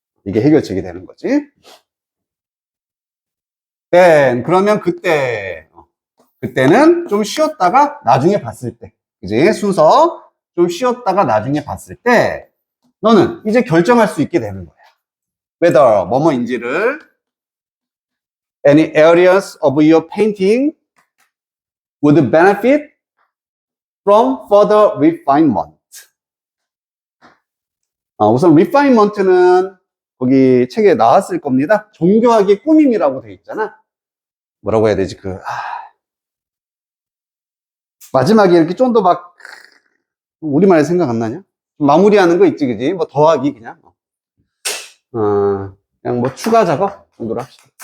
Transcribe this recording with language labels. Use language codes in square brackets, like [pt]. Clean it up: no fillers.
[ko] 이게 해결책이 되는 거지. 그러면 그때는 좀 쉬었다가 나중에 봤을 때, 그지? 순서 좀 쉬었다가 나중에 봤을 때 너는 이제 결정할 수 있게 되는 거야. [en] whether [ko] 뭐뭐인지를 [en] any areas of your painting would benefit from further refinement. [ko] 우선 refinement는 거기 책에 나왔을 겁니다. 정교하게 꾸밈이라고 돼 있잖아. 뭐라고 해야 되지? 마지막에 이렇게 좀 더 막 우리말에 생각 안 나냐? 마무리하는 거 있지, 그지? 뭐 더하기 그냥. 그냥 뭐 추가 작업 정도로 합시다.